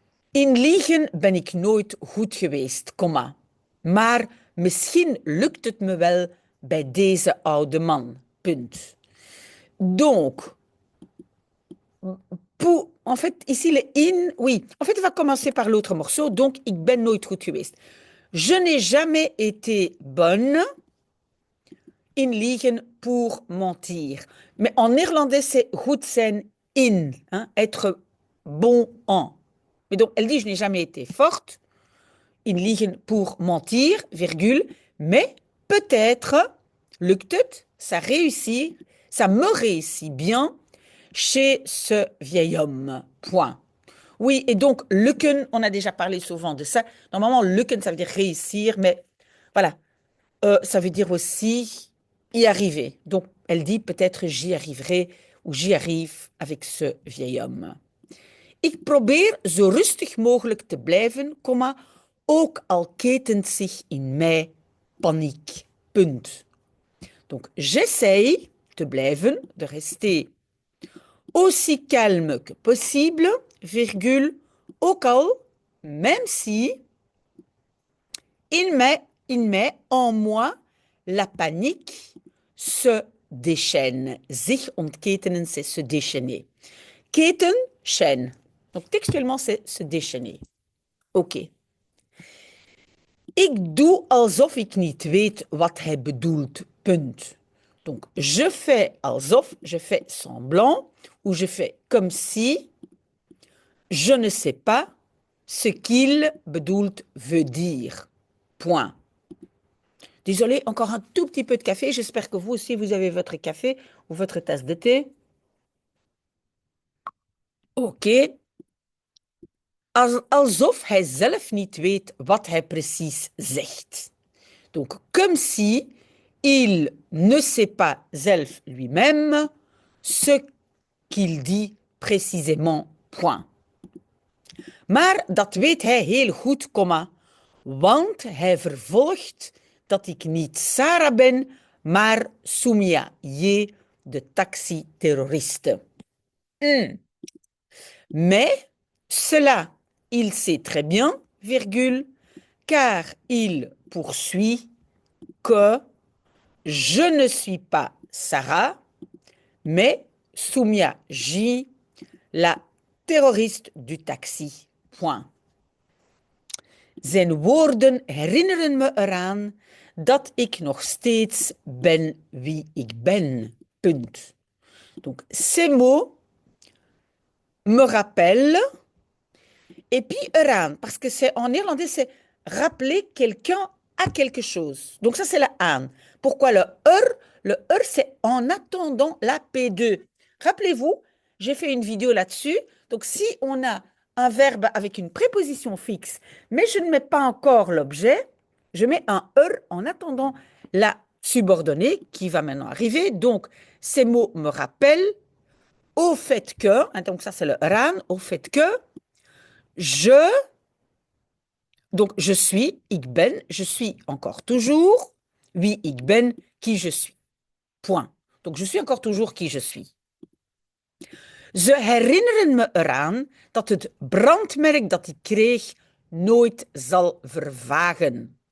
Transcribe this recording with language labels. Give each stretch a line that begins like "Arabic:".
Dutch: In liegen ben ik nooit goed geweest, komma. Maar misschien lukt het me wel bij deze oude man, punt.
French: Donc, en fait, ici le in, oui. En fait, on va commencer par l'autre morceau.
Dutch: Donc, ik ben nooit goed geweest.
French: Je n'ai jamais été bonne
Dutch: in liegen
French: pour mentir. Mais en néerlandais, c'est
Dutch: goed zijn in,
French: hein, être bon en. Mais donc, elle dit, je n'ai jamais été forte
Dutch: in liegen
French: pour mentir, virgule, mais peut-être,
Dutch: lukt het,
French: ça réussit, ça me réussit bien chez ce vieil homme, point. Oui, et donc, lukken, on a déjà parlé souvent de ça. Normalement, lukken, ça veut dire réussir, mais voilà, ça veut dire aussi y arriver. Donc, elle dit peut-être j'y arriverai ou j'y arrive avec ce vieil homme.
Dutch: Ik probeer zo rustig mogelijk te blijven, ook al ketent zich in mij paniek. Punt.
French: Donc, j'essaye
Dutch: te blijven,
French: de rester aussi calme que possible, virgule, au cas, même si il met en moi la panique se déchaîne.
Dutch: Zich ontketenen,
French: c'est se déchaîner. Keten, chaîne. Donc textuellement, c'est se déchaîner.
Dutch: Oké. Ik doe alsof ik niet weet wat hij bedoelt. Punt.
French: Donc, je fais alsof, je fais semblant, ou je fais comme si je ne sais pas ce qu'il bedoelt veut dire. Point. Désolé, encore un tout petit peu de café. J'espère que vous aussi, vous avez votre café ou votre tasse de thé.
Dutch: Oké. Alsof hij zelf niet weet wat hij precies zegt.
French: Donc, comme si il ne sait pas zelf lui-même ce qu'il dit précisément. Point.
Dutch: Maar dat weet hij heel goed, comma, want hij vervolgt dat ik niet Sarah ben, maar Soumia J, de taxiterroriste.
French: Mais cela, il sait très bien, virgule, car il poursuit que je ne suis pas Sarah, mais Soumia J, la terroriste du taxi. Point.
Dutch: Zijn woorden herinneren me eraan dat ik nog steeds ben wie ik ben. Punt.
French: Donc, ces mots me rappellent, et puis eraan, parce que c'est en néerlandais, c'est rappeler quelqu'un à quelque chose. Donc ça, c'est la aan. Pourquoi le er? Le er, c'est en attendant la P2. Rappelez-vous, j'ai fait une vidéo là-dessus. Donc si on a un verbe avec une préposition fixe, mais je ne mets pas encore l'objet, je mets un er en attendant la subordonnée qui va maintenant arriver. Donc, ces mots me rappellent au fait que, donc ça c'est le ran, au fait que je, donc je suis,
Dutch: ik ben,
French: je suis encore toujours,
Dutch: wie ik ben,
French: qui je suis. Point. Donc je suis encore toujours qui je suis.
Dutch: Ze herinneren me eraan dat het brandmerk dat ik kreeg nooit zal vervagen.